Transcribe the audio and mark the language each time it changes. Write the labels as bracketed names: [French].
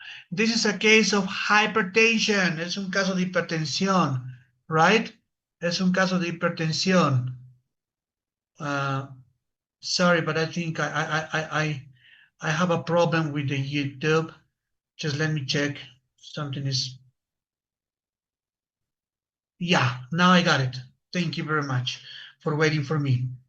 [English] This is a case of hypertension. [Spanish] Es un caso de hipertensión, right? Es un caso de hipertensión. [English] Sorry, but I think I have a problem with the YouTube. Just let me check. Something is... Yeah, now I got it. Thank you very much for waiting for me.